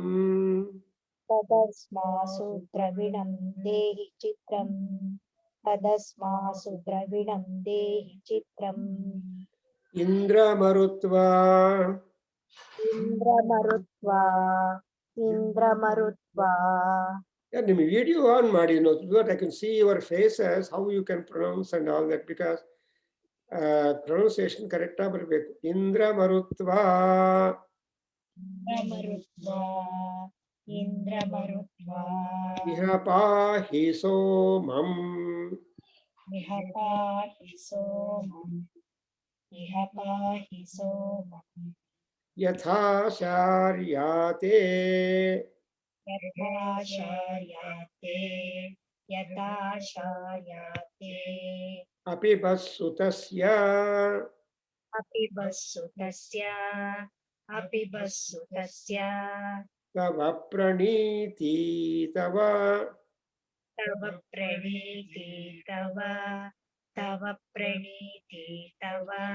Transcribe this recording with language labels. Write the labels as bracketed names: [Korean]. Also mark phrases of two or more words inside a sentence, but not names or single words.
[Sanskrit] तदस्मासु द्रविणं देहि चित्रम् तदस्मासु द्रविणं देहि चित्रम् इन्द्रमरुत्वा इन्द्रमरुत्वा इन्द्रमरुत्वा [English] Yeah, ನಿಮ್ಮ video on ಮಾಡಿ, so that I can see your faces, how you can pronounce and all that, because pronunciation correct ಬರಬೇಕು. [Sanskrit] ಇಂದ್ರಮರುತ್ವಾ इन्द्रमरुत्वा इन्द्रमरुत्वा इह पाहि सोमम् इह पाहि सोमम् इह पाहि सोमम् यथा शार्याते यथा शार्याते यथा शार्याते ಅಪಿಬಸ್ಸುತಸ್ಯ अपिबस्सुतस्य अपिबस्सुतस्य तव प्रणीति तव तव प्रणीति तव तव प्रणीति तव